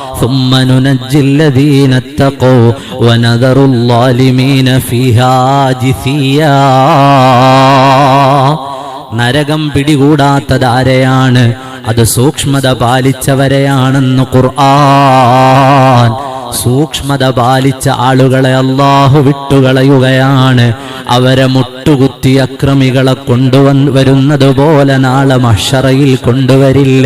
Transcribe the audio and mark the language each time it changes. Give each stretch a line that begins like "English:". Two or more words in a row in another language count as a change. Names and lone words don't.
Arabic: ثم ننجي الذين اتقوا ونذر الظالمين فيها جثيا.
Malayalam: നരകം പിടികൂടാത്തതാരെയാണ്? അത് സൂക്ഷ്മത പാലിച്ചവരെയാണെന്ന് ഖുർആൻ. സൂക്ഷ്മത പാലിച്ച ആളുകളെ അല്ലാഹു വിട്ടുകളയുകയാണ്. അവരെ മുട്ടുകുത്തി അക്രമികളെ കൊണ്ടുവരുന്നത് പോലെ നാളെ മഹ്ശറയിൽ കൊണ്ടുവരില്ല.